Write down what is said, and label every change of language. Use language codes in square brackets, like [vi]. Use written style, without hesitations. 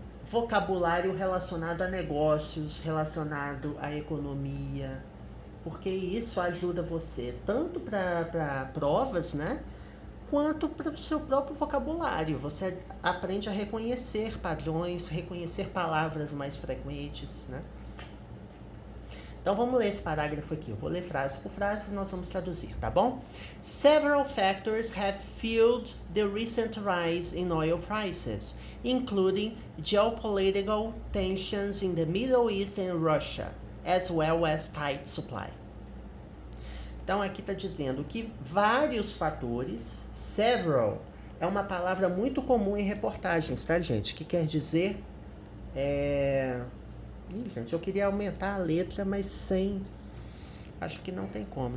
[pt] Vocabulário relacionado a negócios, relacionado à economia, porque isso ajuda você tanto para provas, né? quanto para o seu próprio vocabulário. Você aprende a reconhecer padrões, reconhecer palavras mais frequentes, né? Então vamos ler esse parágrafo aqui. Eu vou ler frase por frase e nós vamos traduzir, tá bom? [en] Several factors have fueled the recent rise in oil prices, including geopolitical tensions in the Middle East and Russia, as well as tight supply. [pt] Então aqui está dizendo que vários fatores, several, é uma palavra muito comum em reportagens, tá, gente? Que quer dizer... Ih, gente, eu queria aumentar a letra, mas sem... Acho que não tem como.